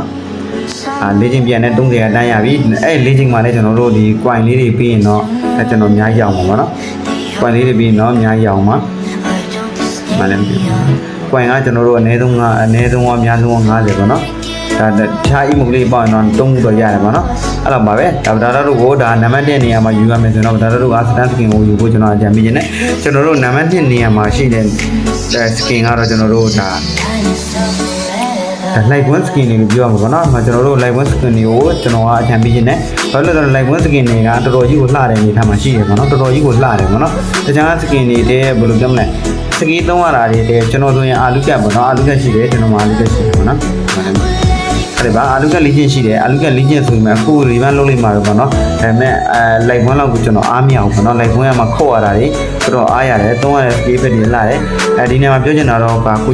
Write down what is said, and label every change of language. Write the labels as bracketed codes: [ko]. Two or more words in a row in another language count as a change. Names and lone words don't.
[my] 4 ချိန်ပြန်နေ30အတန်းရပြီအဲ့4ချိန်မှလည်းကျွန်တော်တို့ဒီ coin လေးတွေပြီးရင်တော့ကျွန်တော်အများကြီးအောင်ပါပေါ့နော် coin လေးတွေပြီးရင်တော့အများကြီးအောင်ပါမလည်းမဖြစ်ဘူး coin ကကျွန်တော်တို့အနည်းဆုံးကအများဆုံး50ပေါ့နော်ဒါတခြား emote လေးပေါ့နော်3ခုတော့ရတယ်ပေါ့နော်အဲ့တော့ပါပဲဒါတို့ကိုဒါနံပါတ်1နေရာမှာယူရမယ်ဆိုတော့ဒါတို့က [en] stand skin [my] ကိုယူဖို့ကျွန်တော်အကြံပေးခြင်းနဲ့ကျွန်တော်တို့နံပါတ်1နေရာမှာရှိတဲ့ skin ကတော့ကျွန်တော်တို့ဒါ [en] light one skin [my] တွေလို့ပြောရမှာပေါ့နော်ကျွန်တော်တို့ [en] light one skin [my] တွေကိုကျွန်တော်ကအကြံပေးခြင်းနဲ့ဘာလို့လဲဆိုတော့ [en] light one skin [my] တွေကတော်တော်ကြီးကိုလှတဲ့အနေထားမှာရှိတယ်ပေါ့နော်တော်တော်ကြီးကိုလှတယ်ပေါ့နော်တခြား skin တွေတဲ့ဘယ်လိုပြောမလဲစကီးသုံးရတာတွေတဲ့ကျွန်တော်ဆိုရင်အာလူကတ်ပေါ့နော်အာလူကတ်ရှိတယ်ကျွန်တော်မှာအာလူကတ်ရှိတယ်ပေါ့ နော်အဲ့ဒါအာလူကတ်လေးချင်းရှိတယ်အာလူကတ်လေးချင်းဆိုရင်အခုရီဗန်လုံးလိုက်မှာပဲပေါ့နော်ဒါပေမဲ့လိုက်ဘွန်းလောက်ကိုကျွန်တော်အားမရအောင်ပေါ့နော်လိုက်ဘွန်းရမှာခုတ်ရတာတွေတော်တော်အားရတယ်သုံးရတဲ့ skill တွေလာတယ်ဒီနေရာမှာပြောချင်တာတော့ကို